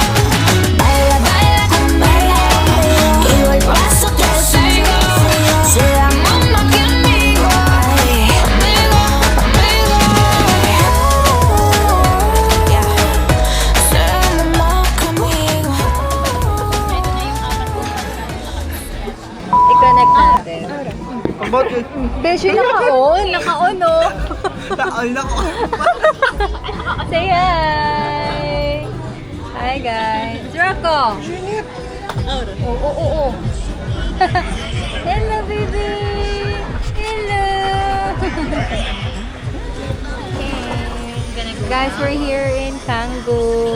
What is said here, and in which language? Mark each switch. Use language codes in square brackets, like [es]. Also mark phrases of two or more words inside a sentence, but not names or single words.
[es] Baila, baila conmigo, que yo el paso te sigo. Seamos más que amigos, amigos, amigos. Yeah. Seamos más que amigos. [tl] I-connect natin. Bakit? Beshi, naka-on. Naka-on, oh. Ay nako! [en] Say hi! Hi, guys. It's Rocco. Oh. Hello, baby. Hello. Guys, we're here in Kango.